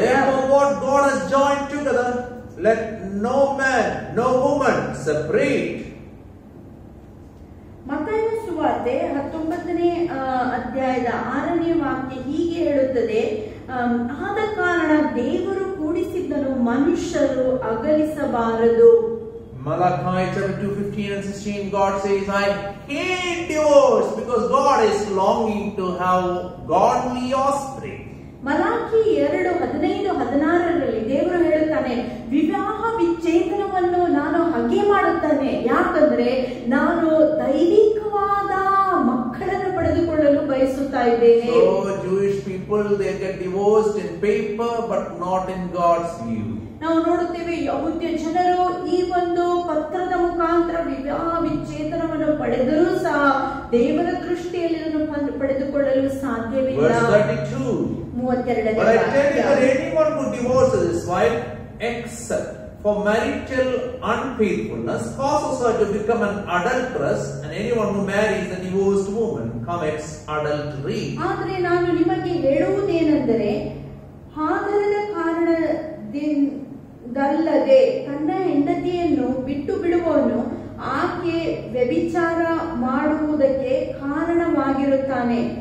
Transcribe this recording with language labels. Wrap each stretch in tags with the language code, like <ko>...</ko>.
<en>Therefore what God has joined together, let no man, no woman separate.</en> <kn>ಮತ್ತಾಯನ ಸುವಾರ್ತೆ 19ನೇ ಅಧ್ಯಾಯದ 6ನೇ ವಾಕ್ಯ ಹೀಗೆ ಹೇಳುತ್ತದೆ, ಆದ ಕಾರಣ ದೇವರು ಕೂಡಿಸಿದ್ದನ್ನು ಮನುಷ್ಯರು ಅಗಲಿಸಬಾರದು.</kn> <en>Malachi chapter 2:15 and 16, God says, I hate divorce because God is longing to have godly offspring.</en> <kn>Malachi 2:15-16ರಲ್ಲಿ ದೇವರು ಹೇಳುತ್ತಾನೆ, ವಿವಾಹ ವಿಚ್ಛೇದನವನ್ನು ನಾನು ಹಾಗೆ ಮಾಡುತ್ತಾನೆ, ಯಾಕಂದ್ರೆ ನಾನು ದೈವಿಕವಾದ ಮಕ್ಕಳನ್ನು ಪಡೆದುಕೊಳ್ಳಲು ಬಯಸುತ್ತಾ ಇದ್ದೇನೆ.</kn> <en>So Jewish people, they get divorced in paper but not in God's view.</en> <kn>ನಾವು ನೋಡುತ್ತೇವೆ ಯಹೂದ್ಯ ಜನರು ಈ ಒಂದು ಪತ್ರದ ಮುಖಾಂತರ ವಿವಾಹ ವಿಚ್ಛೇದನವನ್ನು ಪಡೆದರೂ ಸಹ ದೇವರ ದೃಷ್ಟಿಯಲ್ಲಿ ಇದನ್ನು ಪಡೆದುಕೊಳ್ಳಲು ಸಾಧ್ಯವಿಲ್ಲ.</kn> <en>Verse 32.</en> <kn>32ನೇ</kn> <en>But I tell you that anyone who divorces his wife except for marital unfaithfulness causes her to become an adulteress, and anyone who marries a divorced woman commits adultery.</en> <kn>ಆದರೆ ನಾನು ನಿಮಗೆ ಹೇಳುವುದೇನೆಂದರೆ, ಆಧಾರದ ಕಾರಣದಿಂದಲ್ಲದೆ ತನ್ನ ಹೆಂಡತಿಯನ್ನು ಬಿಟ್ಟು ಬಿಡುವವನು ಆಕೆ ವ್ಯಭಿಚಾರ ಮಾಡುವುದಕ್ಕೆ ಕಾರಣವಾಗಿರುತ್ತಾನೆ.</kn>